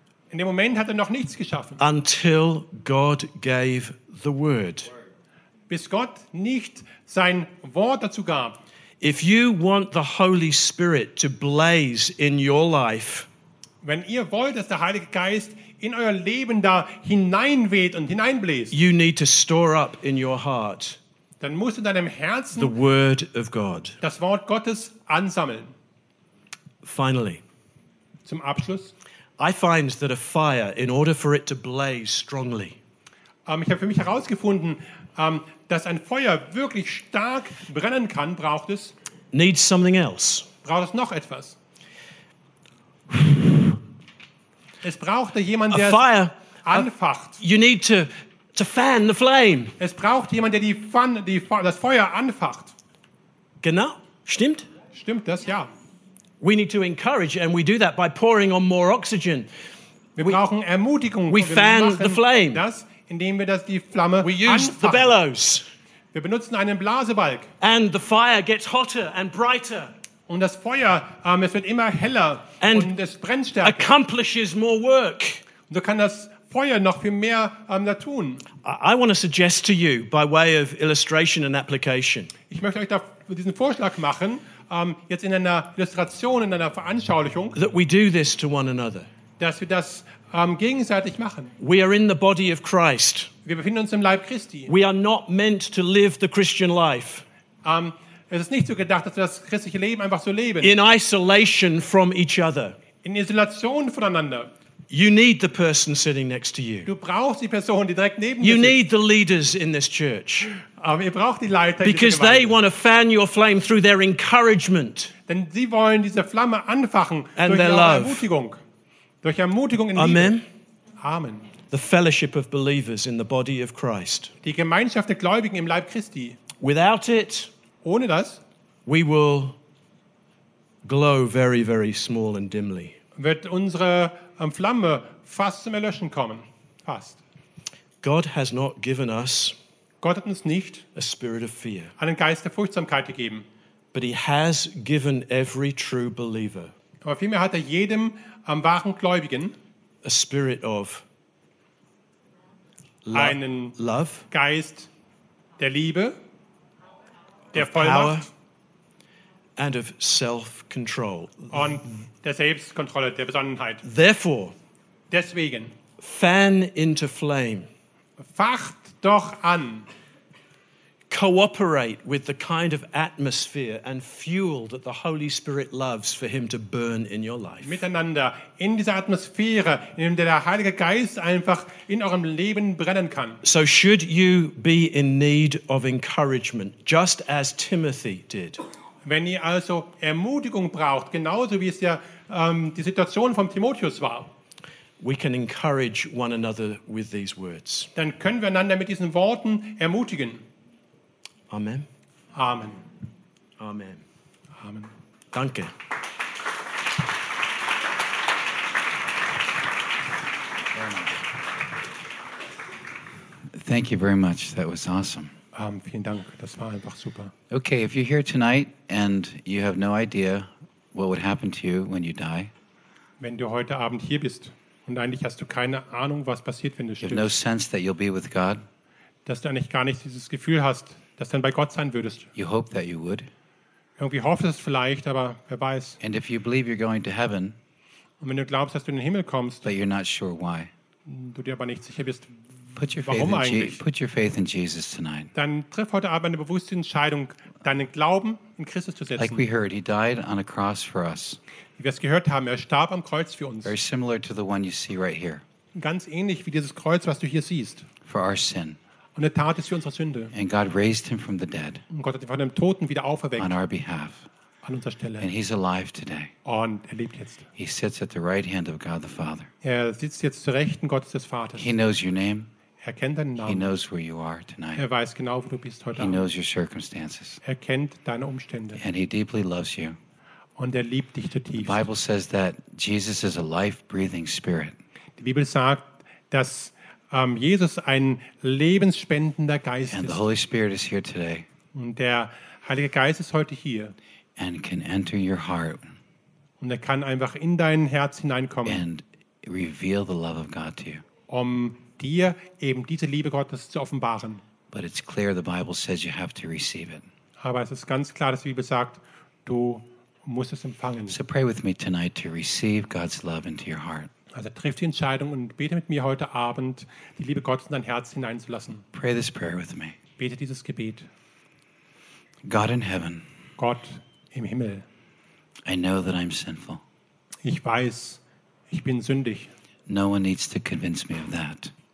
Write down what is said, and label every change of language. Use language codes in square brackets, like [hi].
[de] In dem Moment hat noch nichts geschaffen. [en] Until God gave the Word. [de] Bis Gott nicht sein Wort dazu gab. [en] If you want the Holy Spirit to blaze in your life, [de] wenn ihr wollt, dass der Heilige Geist in euer Leben da hineinweht und hineinbläst, [en] you need to store up in your heart, [de] dann musst du in deinem Herzen [en] the Word of God, [de] das Wort Gottes ansammeln. [en] Finally, [de] zum Abschluss, [en] I find that a fire, in order for it to blaze strongly, [de] ich habe für mich herausgefunden, dass ein Feuer wirklich stark brennen kann, braucht es. [en] Needs something else. [de] Braucht es noch etwas? Es braucht jemand, der [en] fire, [de] anfacht. [en] You need to fan the flame. [de] Es braucht jemand, der das Feuer anfacht. Genau. Stimmt? Stimmt das? Ja. [en] We need to encourage, and we do that by pouring on more oxygen. [de] Wir brauchen Ermutigung. [en] We fan the flame. [de] Das, indem wir das die Flamme [en] we use [de] anfachen. [en] The bellows. [de] Wir benutzen einen Blasebalg. [en] And the fire gets hotter and brighter. [de] Und das Feuer, es wird immer heller [en] and [de] und es brennt stärker. [en] Accomplishes more work. [de] Und so kann das Feuer noch viel mehr da tun. [en] I want to suggest to you by way of illustration and application. [de] Ich möchte euch da diesen Vorschlag machen, jetzt in einer Illustration, in einer Veranschaulichung, [en] that we do this to one another. [de] Dass wir das gegenseitig machen. [en] We are in the body of Christ. [de] Wir befinden uns im Leib Christi. [en] We are not meant to live the Christian life. [de] Es ist nicht so gedacht, dass wir das christliche Leben einfach so leben. [en] In isolation from each other. [de] In Isolation voneinander. [en] You need the person sitting next to you. [de] Du brauchst die Person, die direkt neben [en] you [de] dir [en] need the leaders in this church. [de] Ihr braucht die Leiter. [en] Because they want to fan your flame through their encouragement. [de] Denn sie wollen diese Flamme anfachen [en] and [de] durch [en] their love. [de] Ermutigung. Durch Ermutigung in [en] Amen. [de] Liebe. Amen. [en] The fellowship of believers in the body of Christ. [de] Die Gemeinschaft der Gläubigen im Leib Christi. [en] Without it, [de] Ohne das [en] we will glow very, very small and dimly. [de] Wird unsere Flamme fast zum Erlöschen kommen. Fast. [en] God has not given us [de] Gott hat uns nicht [en] a spirit of fear. [de] Einen Geist der Furchtsamkeit gegeben. [en] But he has given every true believer [de] aber vielmehr hat jedem wahren Gläubigen [en] a spirit of [de] einen [en] love, [de] Geist der Liebe, der Vollmacht [en] power and of self-control. [de] Und der Selbstkontrolle, der Besonnenheit. [en] Therefore, [de] deswegen, [en] fan into flame. [de] Facht doch an. [en] Cooperate with the kind of atmosphere and fuel that the Holy Spirit loves for him to burn in your life. [de] Miteinander in dieser Atmosphäre, in der der Heilige Geist einfach in eurem Leben brennen kann. [en] So should you be in need of encouragement, just as Timothy did. [de] Wenn ihr also Ermutigung braucht, genauso wie es ja die Situation von Timotheus war. [en] We can encourage one another with these words. [de] Dann können wir einander mit diesen Worten ermutigen. [en] Amen. [de] Amen. [en] Amen. [de] Amen. Danke. [en] Thank you very much. That was awesome. [de] Vielen Dank. Das war einfach super. [en] Okay, if you're here tonight and you have no idea what would happen to you when you die. [de] Wenn du heute Abend hier bist und eigentlich hast du keine Ahnung, was passiert, wenn du stirbst. [en] You have no sense that you'll be with God. [de] Dass du eigentlich gar nicht dieses Gefühl hast, dass du dann bei Gott sein würdest. [en] You hope that you would. [de] Irgendwie hoffst du es vielleicht, aber wer weiß. [en] And if you believe you're going to heaven, [de] und wenn du glaubst, dass du in den Himmel kommst, [en] but you're not sure why, [de] du dir aber nicht sicher bist, [en] put your [de] warum [en] faith [de] eigentlich, [en] put your faith in Jesus tonight. [de] Dann triff heute Abend eine bewusste Entscheidung, deinen Glauben in Christus zu setzen. [en] Like we heard, he died on a cross for us. [de] Wie wir es gehört haben, er starb am Kreuz für uns. [en] Very similar to the one you see right here. [de] Ganz ähnlich wie dieses Kreuz, was du hier siehst. [en] For our sin. [de] Und er tat es für unsere Sünde. [en] And God raised him from the dead. [de] Und Gott hat ihn von dem Toten wieder auferweckt. [en] On our behalf. [de] An unserer Stelle. [en] And he's alive today. [de] Und er lebt jetzt. [en] He sits at the right hand of God the Father. [de] Er sitzt jetzt zu Rechten Gottes des Vaters. [en] He knows your name. [de] Er kennt deinen Namen. [en] He knows where you are tonight. [de] Er weiß genau, wo du bist heute [en] he [de] Abend. [en] Knows your circumstances. [de] Er kennt deine Umstände. [en] And he deeply loves you. [de] Und er liebt dich zutiefst. [en] The Bible says that Jesus is a life-breathing spirit. [de] Die Bibel sagt, dass Jesus ein lebensspendender Geist [en] and the Holy Spirit is here today. [de] Und der Heilige Geist ist heute hier. [en] And can enter your heart. [de] Und er kann einfach in dein Herz hineinkommen. [en] And reveal the love of God to you. [de] Um dir eben diese Liebe Gottes zu offenbaren. [en] But it's clear the Bible says you have to receive it. [de] Aber es ist ganz klar, dass die Bibel sagt, du musst es empfangen. [en] So pray with me tonight to receive God's love into your heart. [de] Also triff die Entscheidung und bete mit mir heute Abend, die Liebe Gottes in dein Herz hineinzulassen. [en] Pray this prayer with me. [de] Bete dieses Gebet. [en] God in heaven. [de] Gott im Himmel. [en] I know that I'm sinful. [de] Ich weiß, ich bin sündig. [en] No one needs to convince me of that.